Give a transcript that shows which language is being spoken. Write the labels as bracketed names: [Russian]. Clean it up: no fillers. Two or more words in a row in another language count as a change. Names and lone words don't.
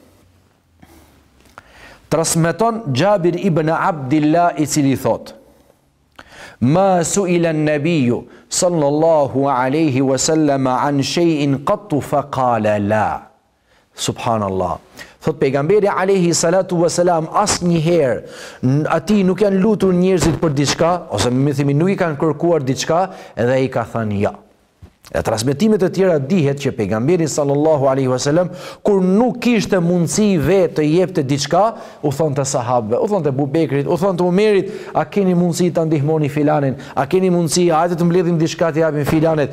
[Albanian] Transmeton Jabir ibn Abdillah i cili thot: [Arabic] "ما سئل النبي صلى الله عليه وسلم عن شيء قط فقال لا." [Albanian] Subhanallah. Thot pejgamberi [Arabic] عليه الصلاة والسلام [Albanian] asnjëherë ati nuk janë lutur njerëzit për diçka, ose më themi nuk i kanë kërkuar diçka, edhe ai ka thënë ja. E transmetimet e tjera dihet që pejgamberi [Arabic] صلى الله عليه وسلم [Albanian] kur nuk kishte mundësi vetë të jepte diçka, u thonte sahabëve, u thonte Abu Bekrit, u thonte Umerit, a keni mundësi ta ndihmoni filanin, a keni mundësi, hajde të mbledhim diçka të japim filanit.